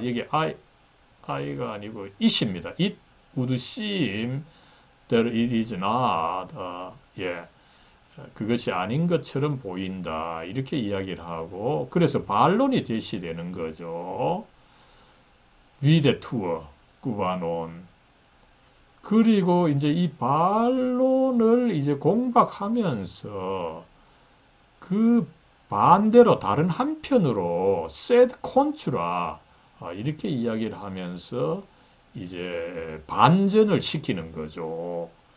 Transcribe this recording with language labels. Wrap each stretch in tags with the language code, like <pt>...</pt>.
<ko>여기 I가 아니고 it입니다.</ko> <en>It would seem that it is not.</en> <ko>예. 그것이 아닌 것처럼 보인다. 이렇게 이야기를 하고, 그래서 반론이 제시되는 거죠. 위대투어, 구반론. 그리고 이제 이 반론을 이제 공박하면서 그 반대로 다른 한편으로 sed contra 이렇게 이야기를 하면서 이제 반전을 시키는 거죠.</ko>